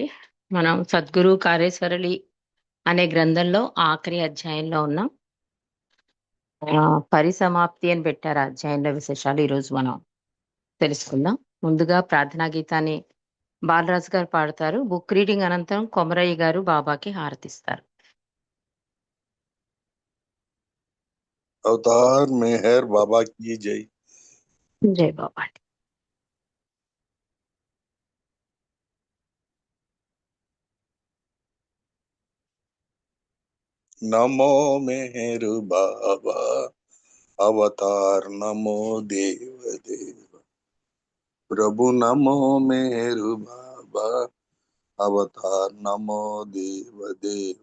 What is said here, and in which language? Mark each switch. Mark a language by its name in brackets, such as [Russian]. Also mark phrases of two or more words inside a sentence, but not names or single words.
[Telugu] మనం సద్గురు కార్యసరళి అనే గ్రంథంలో ఆఖరి అధ్యాయంలో ఉన్నాం. పరిసమాప్తి అని పెట్టారు ఆ అధ్యాయంలో విశేషాలు ఈరోజు మనం తెలుసుకుందాం. ముందుగా ప్రార్థనా గీతాన్ని బాలరాజు గారు పాడతారు. [English] book reading [Telugu] అనంతరం కొమరయ్య గారు బాబాకి హారతిస్తారు. [Hindi] अवतार मेहर बाबा की जय। [Telugu] జై బాబా అండి. [Hindi] नमो मेहर बाबा अवतार नमो देव देव। प्रभु नमो मेहर बाबा अवतार नमो देव देव।